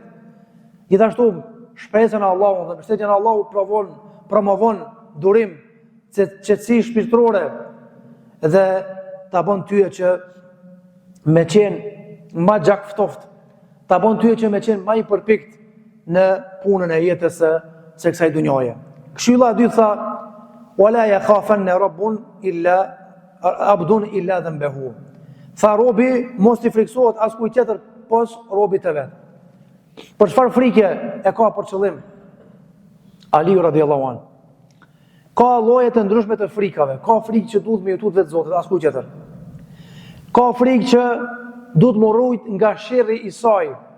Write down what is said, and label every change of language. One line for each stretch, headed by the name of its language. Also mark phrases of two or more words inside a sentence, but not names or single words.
Albanian: Gjithashtu, shpresën e Allahut dhe mbështetjen e Allahut promovon durim, qetësi shpirtërore dhe ta bën tyje që me qenë ma gjak ftoft, ta bën tyje që me qenë ma i përpikt në punën e jetës së kësaj dunjaje. Këshilla e dytë tha,
Arabic: ولا يخافن رب عبد إلا ذنبه.
Albanian: Tha robi mos i friksohet askujt tjetër pos robit të vet. Për çfarë frike e ka për qëllim Aliu
Arabic: رضي الله عنه?
Albanian: Ka lloje të ndryshme të frikave. Ka frikë që duhet me jutut vetë Zotit, askujt tjetër. Ka frikë që duhet më rujt nga sherri i saj.